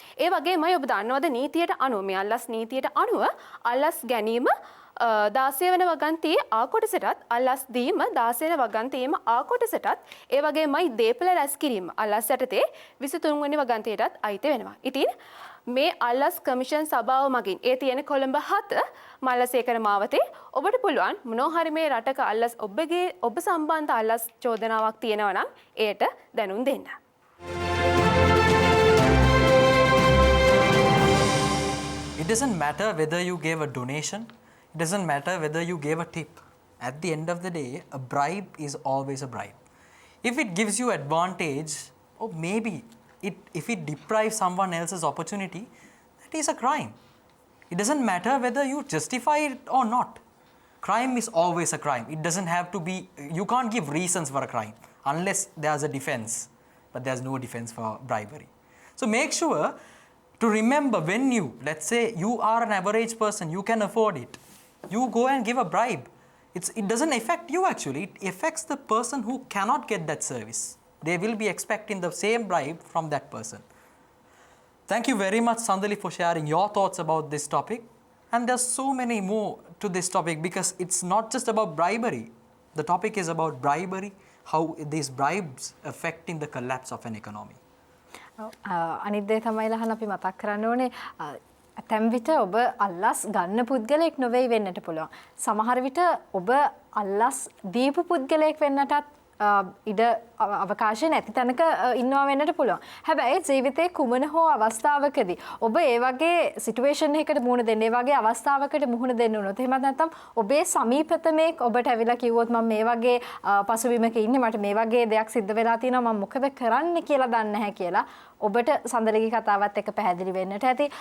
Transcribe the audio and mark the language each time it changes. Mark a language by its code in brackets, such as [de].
[si] ඒ වගේමයි ඔබ දන්නවද නීතියට අනුව මේ අල්ලස් නීතියට අනුව අල්ලස් ගැනීම 16 වෙනි වගන්තියේ ආ කොටසටත් අල්ලස් දීම 16 වෙනි වගන්තියේම ආ කොටසටත් ඒ වගේමයි දීපල රැස් කිරීම අල්ලස් යටතේ 23 වෙනි වගන්තියටත් අයිති වෙනවා. ඉතින් මේ අල්ලස් කමිෂන් සභාව මගින් ඒ තියෙන කොළඹ 7 මල්ලසේකර මාවතේ ඔබට පුළුවන් මොනවා හරි මේ රටක අල්ලස් ඔබ සම්බන්ධ අල්ලස් චෝදනාවක් තියෙනවා නම් ඒට දැනුම් දෙන්න. [en] It doesn't matter whether you gave a donation, it doesn't matter whether you gave a tip. At the end of the day, a bribe is always a bribe. If it gives you advantage, or maybe if it deprives someone else's opportunity, that is a crime. It doesn't matter whether you justify it or not. Crime is always a crime. It doesn't have to be, you can't give reasons for a crime unless there's a defense, but there's no defense for bribery. So make sure to remember when you, let's say you are an average person, you can afford it. You go and give a bribe. It doesn't affect you actually, it affects the person who cannot get that service. They will be expecting the same bribe from that person. Thank you very much, Sandali, for sharing your thoughts about this topic. And there's so many more to this topic because it's not just about bribery. The topic is about bribery, how these bribes affecting the collapse of an economy. [si] අනිත් දේ තමයි ලහන අපි මතක් කරන්න ඕනේ ඇතැම් විට ඔබ අල්ලස් ගන්න පුද්ගලයෙක් නොවේ වෙන්නට පුළුවන්. සමහර විට ඔබ අල්ලස් දීපු පුද්ගලයෙක් වෙන්නටත් ඉඩ අවකාශය නැති තැනක ඉන්නවා වෙන්නට පුළුවන්. හැබැයි ජීවිතේ කුමන හෝ අවස්ථාවකදී ඔබ ඒ වගේ සිටුේෂන් එකකට මුහුණ දෙන්න, ඒ වගේ අවස්ථාවකට මුහුණ දෙන්න උනොත් එහෙමත් නැත්නම් ඔබේ සමීපතමෙක් ඔබට ඇවිල්ලා කිව්වොත් මම මේ වගේ පසුබිමක ඉන්නේ, මට මේ වගේ දෙයක් සිද්ධ වෙලා තියෙනවා, මම මොකද කරන්න කියලා දන්නේ නැහැ කියලා ඔබට සඳලගේ කතාවත් එක්ක පැහැදිලි වෙන්නට ඇති.